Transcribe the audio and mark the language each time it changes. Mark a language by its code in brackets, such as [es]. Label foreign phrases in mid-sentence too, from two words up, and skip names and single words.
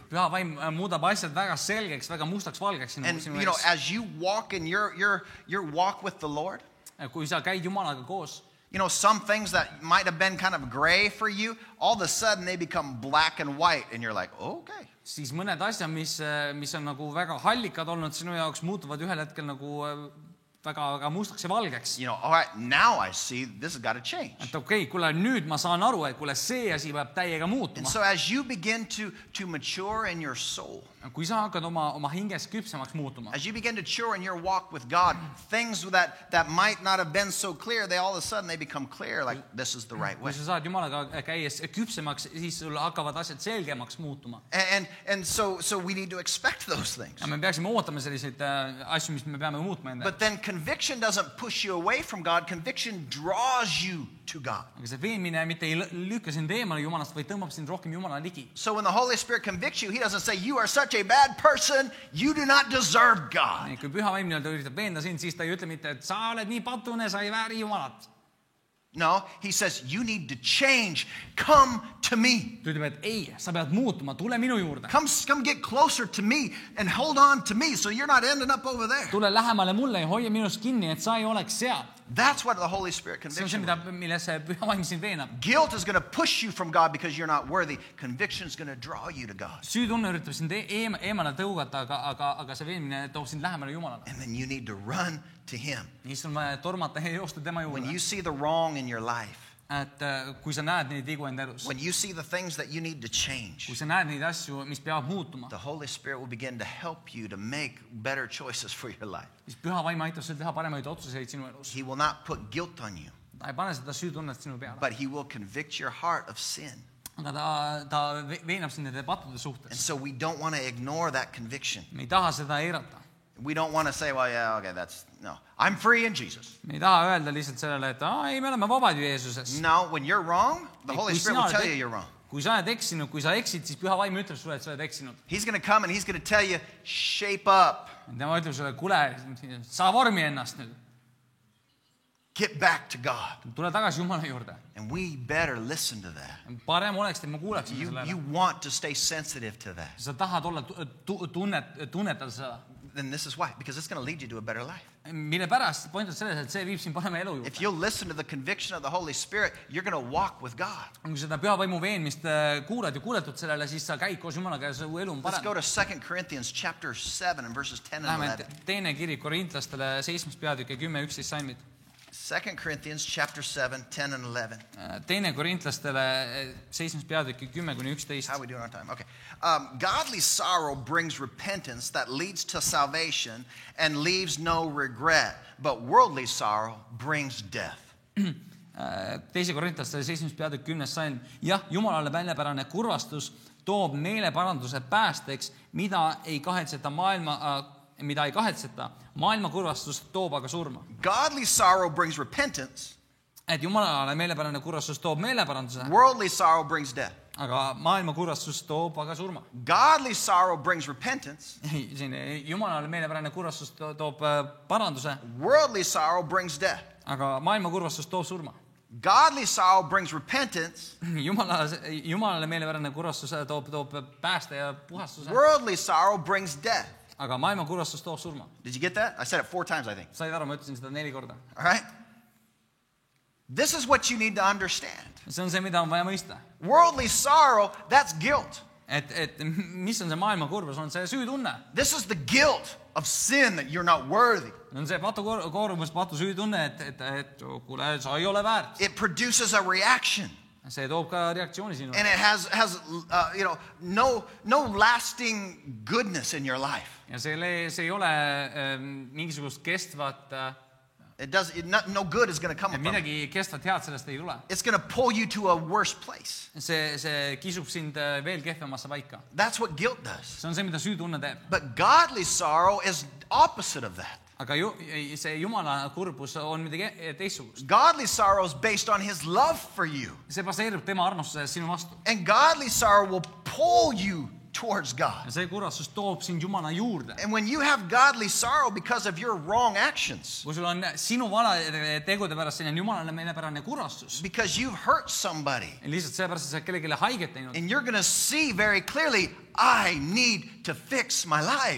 [et] Püha vaim muudab asjad väga selgeks, väga mustaks valgeks [en] And [et] sinu [en] you know, [et] ees. [en] as you walk in your walk with the Lord, [et] Kui sa käid Jumalaga koos, [en] you know, some things that might have been kind of gray for you, all of a sudden they become black and white, and you're like, okay. [et] siis mõned asjad, mis on nagu väga hallikad olnud sinu jaoks, muutuvad ühel hetkel nagu väga mustaks ja valgeks. [en] You know, all right, now I see this has got to change. [et] Et okei, kuule, nüüd ma saan aru, et kuule, see asi peab täiega [en] And [et] muutuma. [en] so as you begin to mature in your soul, [et] Kui sa hakkad oma hinges küpsemaks muutuma, [en] as you begin to mature in your walk with God, things that might not have been so clear, they all of a sudden they become clear, like this is the right way. [et] kui sa saad Jumalaga käies küpsemaks, siis sul hakkavad asjad selgemaks muutuma. [en] And so we need to expect those things. [et] Ja me peaksime ootama selliseid asju, mis me peame muutma enda. [en] But then conviction doesn't push you away from God. Conviction draws you to God. [et] Aga see veenmine mitte ei lükka sind eemale Jumalast, vaid tõmbab sind rohkem Jumala ligi. [en] So when the Holy Spirit convicts you, he doesn't say, you are such a bad person, you do not deserve God. [et] Kui püha vaim nii-öelda üritab veenda sind, siis ta ei ütle mitte, et sa oled nii patune, sa ei vääri Jumalat. [en] No, he says, you need to change. Come to me. [et] Ta ütleb, et ei, sa pead muutuma, tule minu juurde. [en] Come get closer to me and hold on to me so you're not ending up over there. [et] Tule lähemale mulle ja hoia minust kinni, et sa ei oleks seal. [en] That's what the Holy Spirit [et] see on see, [en] conviction. [et] milles see püha vaim sind veenab. [en] Guilt is going to push you from God because you're not worthy. Conviction is going to draw you to God. [et] Süütunne üritab sind eemale tõugata, aga see veenmine toob sind lähemale Jumalale. [en] And then you need to run to Him. [et] Siis on vaja tormata ja joosta tema [en] When [et] juurde. [en] you see the wrong in your life, [et] Et kui sa näed neid vigu enda elus, [en] when you see the things that you need to change, [et] kui sa näed neid asju, mis peavad muutuma, [en] the Holy Spirit will begin to help you to make better choices for your life. [et] siis püha vaim aitab sul teha paremaid otsuseid sinu elus. [en] He will not put guilt on you, [et] Ta ei pane seda süütunnet sinu peale, [en] but He will convict your heart of sin. [et] aga ta veenab sind nende pattude [en] And [et] suhtes. [en] so we don't want to ignore that conviction. [et] Me ei taha seda eirata. [en] We don't want to say, well, yeah, okay, no. I'm free in Jesus. [et] Me ei taha öelda lihtsalt sellele, et ei, me oleme vabad ju Jeesuses. [en] No, when you're wrong, the Holy [et] Kui [en] Spirit [et] sina [en] will tell [et] oled [en] you you're wrong. [et] Kui sa oled eksinud, kui sa eksid, siis püha vaim ütleb sulle, et sa oled eksinud. [en] He's going to come and He's going to tell you, shape up. [et] Tema ütleb sulle, kuule, saa vormi ennast nüüd. [en] Get back to God. [et] Tule tagasi Jumala juurde. [en] And we better listen to that. [et] Parem oleks, et ma kuulaksime [en] You [et] sellele. [en] want to stay sensitive to that. [et] Sa tahad olla tunnetada seda. [en] Then this is why. Because it's going to lead you to a better life. [et] Mille pärast point on selles, et see viib sind parema elu [en] If [et] juurde. [en] you'll listen to the conviction of the Holy Spirit, you're going to walk with God. [et] Kui seda püha vaimu veenmist kuulad ja kuuletud sellele, siis sa käid koos Jumalaga ja su elu on [en] Let's go [et] parem. [en] to 2 Corinthians chapter 7 and verses 10 and [et] Läheme [en] 11. [et] teine kiri Korintlastele 7. peatükk ja 10-11 salmid. [en] 2 Corinthians chapter 7, 10 and 11. [et] Teine Korintlastele 7. peatükk ja 10-11. [en] How are we doing on time? Okay. Godly sorrow brings repentance that leads to salvation and leaves no regret, but worldly sorrow brings death. [et] Teise Korintlastele 7. peatükk 10. salm. Jah, Jumalale väljapärane kurvastus toob meeleparanduse päästeks, mida ei kahetseta maailma kurvastus toob aga surma. [en] Godly sorrow brings repentance, [et] Et Jumalale meelepärane kurvastus toob meeleparanduse, [en] worldly sorrow brings death. [et] aga maailma kurvastus toob aga surma. [en] Godly sorrow brings repentance, [et] Jumalale meelepärane kurvastus toob paranduse, [en] worldly sorrow brings death. [et] aga maailma kurvastus toob surma. [en] Godly sorrow brings repentance, [et] Jumalale meelepärane kurvastus toob pääste ja puhastuse, [en] worldly sorrow brings death. [et] aga maailma kurvastus toob surma. [en] Did you get that? I said it 4 times, I think. [et] Said aru, ma ütlesin seda 4 korda. [en] All right? This is what you need to understand. [et] See on see, mida on vaja mõista. [en] Worldly sorrow, that's guilt. [et] Et mis on see maailma kurvus, on see süütunne. [en] This is the guilt of sin that you're not worthy. [et] On see patukoormus, patu süütunne, et kuule, sa ei ole väärt. [en] It produces a reaction. [et] See toob ka reaktsiooni sinu. [en] And it has no lasting goodness in your life. [et] Ja see ei ole mingisugust kestvat, [en] No good is going to come from it. [et] midagi kestvat head sellest ei tule. [en] It's going to pull you to a worse place. [et] See kisub sind veel kehvemasse paika. [en] That's what guilt does. [et] See on see, mida süütunne teeb. [en] But godly sorrow is opposite of that. [et] Aga see Jumala kurbus on midagi teistsugust. [en] Godly sorrow is based on His love for you. [et] See baseerub tema armastuse sinu vastu. [en] And godly sorrow will pull you towards God. [et] Ja see kurvastus toob sind Jumala juurde. [en] And when you have godly sorrow because of your wrong actions, [et] Kui sul on sinu valede tegude pärast selline Jumalale meelepärane kurvastus, [en] because you've hurt somebody, [et] lihtsalt sellepärast, et sa kellelegi haiget teinud, [en] and you're going to see very clearly, I need to fix my life.